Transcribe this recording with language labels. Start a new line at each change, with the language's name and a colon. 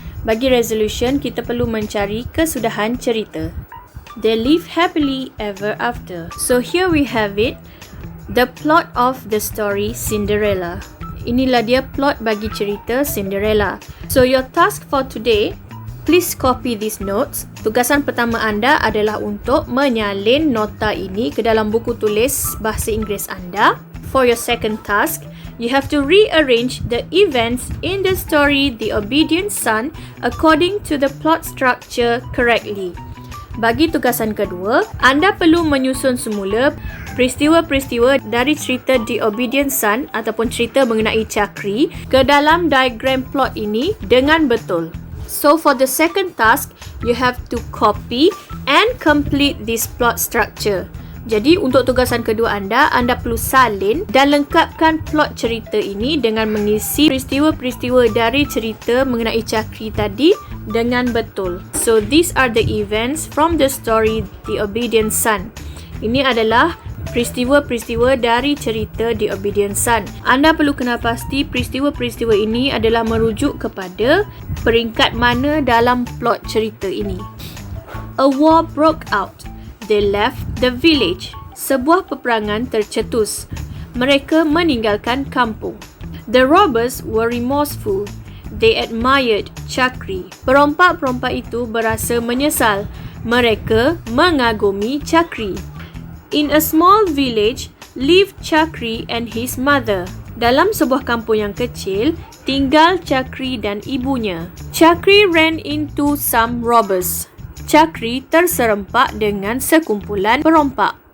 Malay: Bagi resolution, kita perlu mencari kesudahan cerita.
English: They live happily ever after. So here we have it, the plot of the story Cinderella.
Malay: Inilah dia plot bagi cerita Cinderella.
English: So your task for today, please copy these notes.
Malay: Tugasan pertama anda adalah untuk menyalin nota ini ke dalam buku tulis bahasa Inggeris anda.
English: For your second task, you have to rearrange the events in the story The Obedient Son according to the plot structure correctly.
Malay: Bagi tugasan kedua, anda perlu menyusun semula peristiwa-peristiwa dari cerita The Obedient Son ataupun cerita mengenai Cakri ke dalam diagram plot ini dengan betul.
English: So for the second task, you have to copy and complete this plot structure.
Malay: Jadi untuk tugasan kedua anda perlu salin dan lengkapkan plot cerita ini dengan mengisi peristiwa-peristiwa dari cerita mengenai Cakri tadi dengan betul.
English: So these are the events from the story The Obedient Son.
Malay: Ini adalah peristiwa-peristiwa dari cerita The Obedient Son. Anda perlu kenal pasti peristiwa-peristiwa ini adalah merujuk kepada peringkat mana dalam plot cerita ini.
English: A war broke out. They left the village.
Malay: Sebuah peperangan tercetus. Mereka meninggalkan kampung.
English: The robbers were remorseful. They admired Cakri.
Malay: Perompak-perompak itu berasa menyesal. Mereka mengagumi Cakri.
English: In a small village lived Cakri and his mother.
Malay: Dalam sebuah kampung yang kecil, tinggal Cakri dan ibunya.
English: Cakri ran into some robbers.
Malay: Cakri terserempak dengan sekumpulan perompak.